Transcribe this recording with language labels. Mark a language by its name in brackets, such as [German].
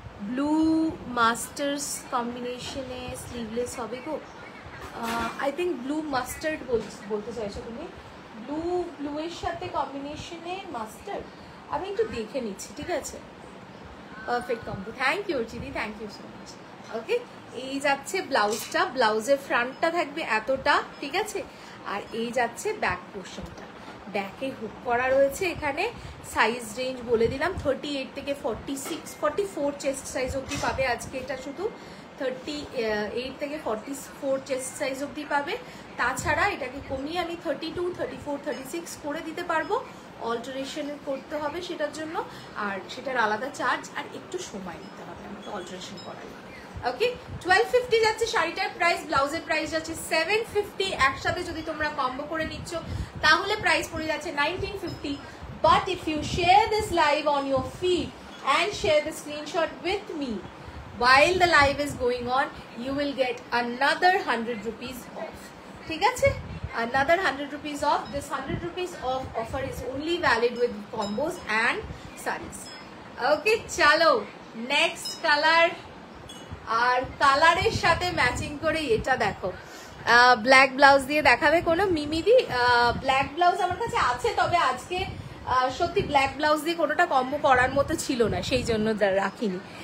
[Bangla] Blue masters combination e sleeveless hobe go. [English] I think [Bangla] blue mustard bolte chaicho tumi, blue er sathe combination e mustard ami ekটু দেখে নিচ্ছি, ঠিক আছে? Perfect combo, [English] Thank you চিদি, thank you so much. [Bangla] ওকে, এই যাচ্ছে ব্লাউজটা, ব্লাউজের ফ্রন্টটা থাকবে এতটা, ঠিক আছে? আর এই যাচ্ছে ব্যাক পোর্শনটা, ব্যাকে হুক করা রয়েছে। এখানে সাইজ রেঞ্জ বলে দিলাম 38 থেকে 46, 44 চেস্ট সাইজ অবধি পাবে আজকে। এটা শুধু 38 থেকে 44 চেস্ট সাইজ অবধি পাবে। তাছাড়া এটাকে কমিয়ে আমি 32, 34, 36 করে দিতে পারবো। অল্টারেশন করতে হবে সেটার জন্য, আর সেটার আলাদা চার্জ, আর একটু সময় নিতে হবে আমাকে অল্টারেশন করার। ওকে, 1250 যাচ্ছে শাড়িটার প্রাইস, ব্লাউজের প্রাইস যাচ্ছে 750। একসাথে যদি তোমরা কম্বো করে নিচ্ছ তাহলে প্রাইস পড়ে যাচ্ছে 1950। [English] But if you share this live on your feed and share the screenshot with me while the live is going on, you will get another 100 rupees off, ঠিক আছে? Another 100 rupees off. This 100 rupees off offer is only valid with combos and sarees. [Bangla] Okay, chalo next color, আর কালারের সাথে matching করে এটা দেখো, black blouse দিয়ে দেখাবে কোনো মিমিদি? ব্ল্যাক ব্লাউজ আমার কাছে আছে, তবে আজকে সত্যি ব্ল্যাক ব্লাউজ দিয়ে কোনোটা কম্বো করার মতো ছিল না, সেই জন্য রাখিনি।